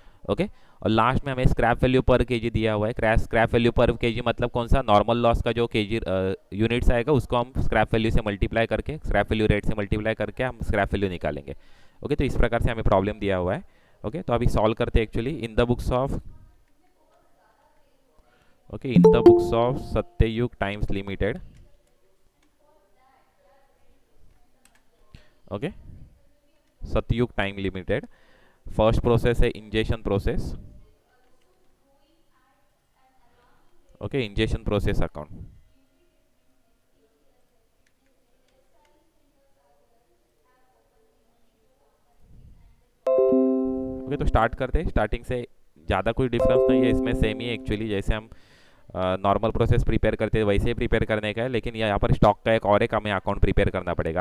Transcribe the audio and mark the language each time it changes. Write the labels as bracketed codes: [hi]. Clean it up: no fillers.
[hi] Okay, और last में हमें स्क्रैप वैल्यू पर केजी दिया हुआ है. स्क्रैप वैल्यू पर केजी मतलब कौन सा, नॉर्मल लॉस का जो केजी यूनिट्स आएगा उसको हम स्क्रैप वैल्यू से मल्टीप्लाई करके, स्क्रैप वैल्यू रेट से मल्टीप्लाई करके हम स्क्रैप वैल्यू निकालेंगे. ओके, तो इस प्रकार से हमें प्रॉब्लम दिया हुआ है. ओके, तो अभी सॉल्व करते हैं actually [en] In the books of. Okay, in the books of Satyayug Times Limited. Okay, Satyayug Time Limited. First process है ingestion process. [hi] Okay, injection process account. Okay, तो स्टार्ट करते हैं। स्टार्टिंग से ज़्यादा कोई डिफरेंस नहीं है इसमें, सेम ही एक्चुअली जैसे हम नॉर्मल प्रोसेस प्रिपेयर करते हैं वैसे ही प्रिपेयर करने का है, लेकिन यहाँ पर स्टॉक का एक और एक हमें अकाउंट प्रिपेयर करना पड़ेगा।